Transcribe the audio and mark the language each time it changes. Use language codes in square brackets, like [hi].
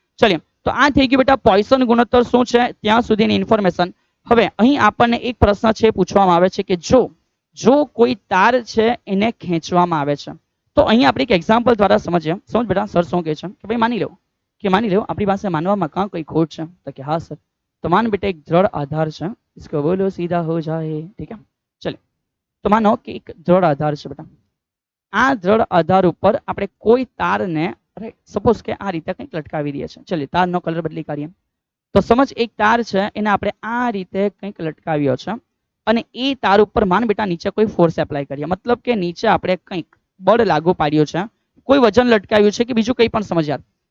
[gu] ચલિए તો આ થઈ ગયું બેટા પોઇસન ગુણોત્તર શું છે ત્યાં સુધીની ઇન્ફોર્મેશન. હવે અહીં આપણને એક પ્રશ્ન છે પૂછવામાં આવે છે કે જો કોઈ તાર છે એને ખેંચવામાં આવે છે તો અહીં આપણે એક એક્ઝામ્પલ દ્વારા સમજીએ. સમજ બેટા સર શું કહે છે કે ભાઈ માની લો આપણી પાસે માનવામાં કાં કોઈ ખોટ છે તો કે હા સર. [hi] तो मान बेटा एक दृढ़ आधार है, इसको बोलो सीधा हो जाए. ठीक है. चलिए तो मानो कि एक दृढ़ आधार है बेटा. [gu] આ દૃઢ આધાર ઉપર આપણે કોઈ તારને સપોઝ કે આ રીતે કંઈક લટકાવી દઈએ છીએ. ચલિए તારનો કલર બદલી કાઢીએ. તો સમજ એક તાર છે એને આપણે આ રીતે કંઈક લટકાવ્યો છે અને એ તાર ઉપર માન બેટા નીચે કોઈ ફોર્સ એપ્લાય કરીએ. મતલબ કે નીચે આપણે કંઈક બળ લાગુ પાડ્યો છે, કોઈ વજન લટકાવ્યું છે કે બીજું કંઈ પણ સમજ યાર.